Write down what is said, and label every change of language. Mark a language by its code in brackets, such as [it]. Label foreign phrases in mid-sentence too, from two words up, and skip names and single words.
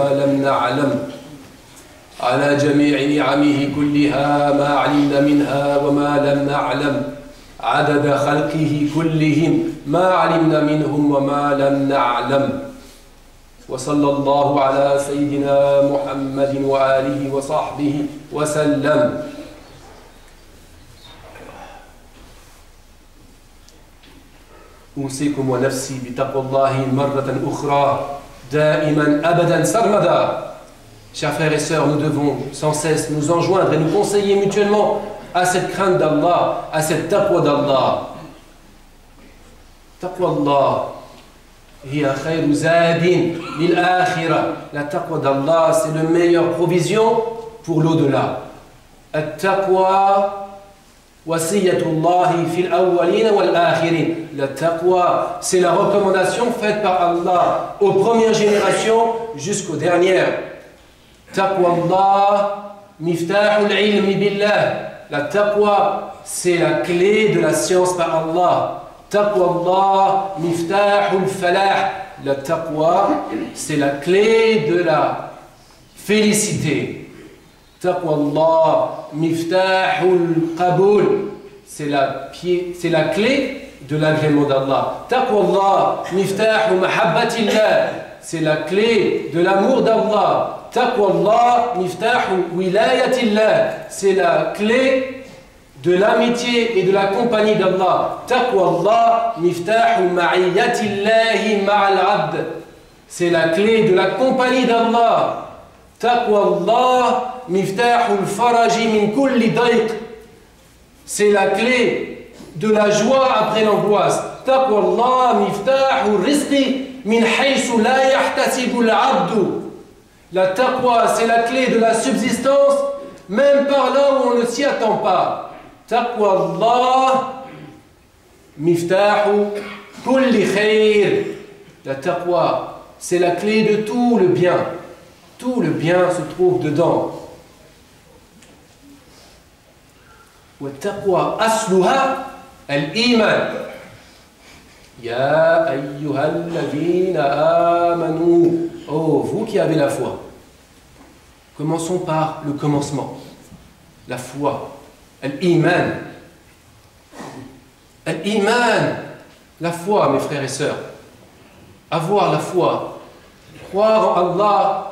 [ar] لم نعلم على جميع نعمه كلها ما علمنا منها وما لم نعلم عدد خلقه كلهم ما علمنا منهم وما لم نعلم وصلى الله على سيدنا محمد وآله وصحبه وسلم. أوصيكم ونفسي بتقوى الله مرة أخرى دائما أبدا سرمدا. [fr] Chers frères et sœurs, nous devons sans cesse nous enjoindre et nous conseiller mutuellement à cette crainte d'Allah, à cette taqwa d'Allah. [ar] تقوى الله هي خير زاد للآخرة. [fr] La taqwa d'Allah, c'est la meilleure provision pour l'au-delà. [ar] التقوى وصية الله في الأولين والآخرين. [fr] La taqwa, c'est la recommandation faite par Allah aux premières générations jusqu'aux dernières. [ar] تقوى الله مفتاح العلم بالله. [fr] La taqwa, c'est la clé de la science par Allah. [ar] تقوى الله مفتاح الفلاح. [fr] La taqwa, c'est la clé de la félicité. [ar] تقوى الله مفتاح القبول. [fr] C'est la clé de l'agrément d'Allah. [ar] تقوى الله مفتاح محبة الله. [fr] C'est la clé de l'amour d'Allah. [ar] تقوى الله مفتاح ولاية الله. [fr] C'est la clé de l'amitié et de la compagnie d'Allah. [ar] تقوى الله مفتاح معية الله مع العبد. [fr] C'est la clé de la compagnie d'Allah. [ar] تقوى الله مفتاح الفرج من كل ضيق. [fr] C'est la clé de la joie après l'angoisse. [ar] تقوى الله مفتاح رزق من حيث لا يحتسب العبد. [fr] La taqwa, c'est la clé de la subsistance, même par là où on ne s'y attend pas. [ar] تقوى الله مفتاح كل خير. [fr] La taqwa, c'est la clé de tout le bien. Tout le bien se trouve dedans. [ar] والتقوى أصلها الإيمان. يا أيها الذين آمنوا. [fr] Oh, vous qui avez la foi. Commençons par le commencement. La foi. [ar] الإيمان. الإيمان. [fr] La foi, mes frères et sœurs. Avoir la foi. Croire en Allah.